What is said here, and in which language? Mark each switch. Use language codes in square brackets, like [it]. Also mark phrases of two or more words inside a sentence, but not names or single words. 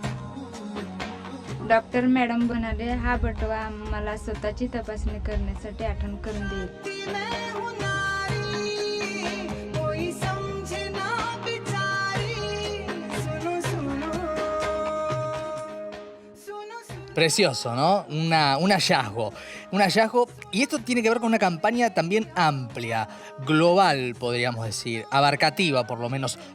[mr] डॉक्टर मॅडम म्हणाले हा बटवा मला स्वतःची तपासणी करण्यासाठी आठवण करून देईल. [es] Precioso, ¿no? Un hallazgo. Un hallazgo. Y esto tiene que ver con una campaña también amplia, global, podríamos decir, abarcativa por lo menos.